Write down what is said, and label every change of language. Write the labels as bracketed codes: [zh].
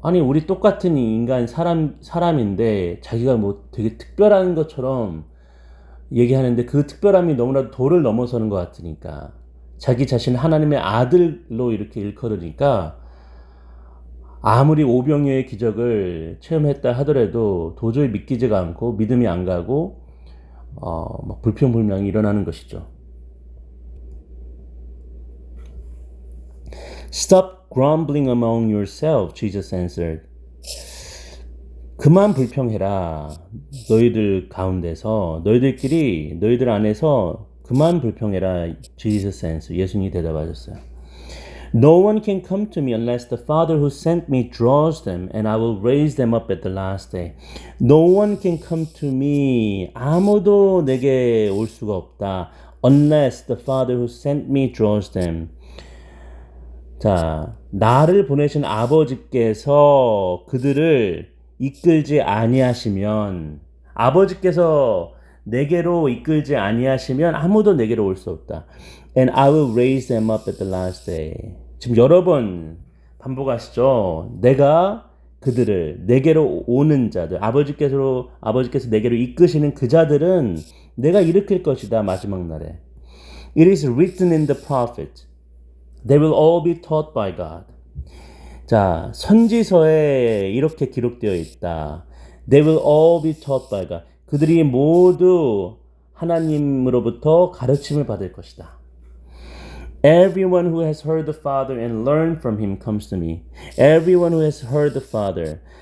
[ko] 아니, 우리 똑같은 인간 사람인데 자기가 뭐 되게 특별한 것처럼 얘기하는데 그 특별함이 너무나도 도를 넘어서는 것 같으니까, 자기 자신 하나님의 아들로 이렇게 일컬으니까 아무리 오병이어의 기적을 체험했다 하더라도 도저히 믿기지가 않고 믿음이 안 가고 막 불평불명이 일어나는 것이죠. [en] Stop grumbling among yourselves, Jesus answered. [ko] 그만 불평해라. 너희들 가운데서, 너희들 안에서 그만 불평해라. [en] Jesus answered. [ko] 예수님이 대답하셨어요. [en] No one can come to me unless the Father who sent me draws them, and I will raise them up at the last day. No one can come to me. [ko] 아무도 내게 올 수가 없다. [en] Unless the Father who sent me draws them. [ko] 자, 나를 보내신 아버지께서 그들을 이끌지 아니하시면, 아버지께서 내게로 이끌지 아니하시면 아무도 내게로 올 수 없다. [en] And I will raise them up at the last day. [ko] 지금 여러 번 반복하시죠. 내가 그들을, 내게로 오는 자들, 아버지께서 내게로 이끄시는 그 자들은 내가 일으킬 것이다, 마지막 날에. [en] It is written in the prophet. They will all be taught by God. [ko] 자, 선지서에 이렇게 기록되어 있다. [en] They will all be taught by God. [ko] 그들이 모두 하나님으로부터 가르침을 받을 것이다. [en] Everyone who has heard the Father and learned from him comes to me. Everyone who has heard the Father.